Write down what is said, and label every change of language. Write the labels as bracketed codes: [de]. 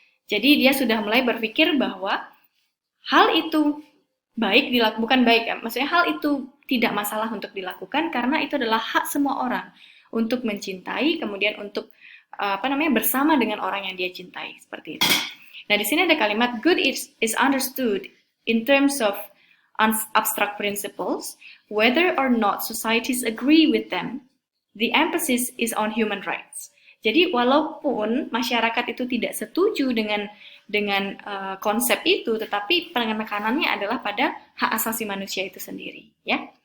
[id] Jadi dia sudah mulai berpikir bahwa hal itu baik bukan baik, maksudnya hal itu tidak masalah untuk dilakukan karena itu adalah hak semua orang untuk mencintai, kemudian untuk bersama dengan orang yang dia cintai, seperti itu. Nah, di sini ada kalimat [en] good is understood in terms of abstract principles, whether or not societies agree with them. The emphasis is on human rights. [id] Jadi walaupun masyarakat itu tidak setuju dengan konsep itu, tetapi penekanannya adalah pada hak asasi manusia itu sendiri, ya.